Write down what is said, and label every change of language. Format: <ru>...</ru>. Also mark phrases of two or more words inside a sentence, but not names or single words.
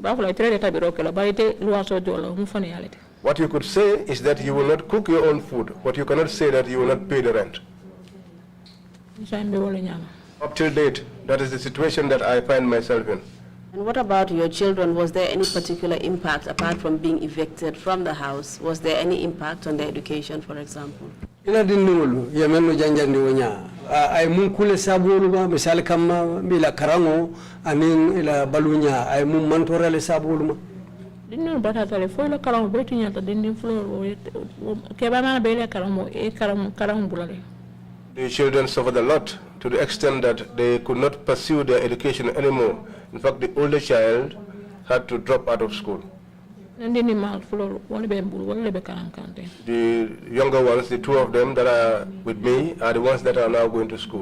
<en>What you could say is that you will not cook your own food, but you cannot say that you will not pay the rent. Up till date, that is the situation that I find myself in. And what about your children? Was there any particular impact apart from being evicted from the house? Was there any impact on their education, for example?</en> <man>Ila dinulu yamenu janjandi wonya ay mun kule sabulu ma misal kama mila karango anin ila balunya ay mun mantora le sabulu ma dinnu batata le fo la karango beti nyata dinnu flo ke ba mana be le karango e karango bulale.</man> <en>The children suffered a lot to the extent that they could not pursue their education anymore. In fact, the older child had to drop out of school. The younger ones, the two of them that are with me, are the ones that are now going to school.</en>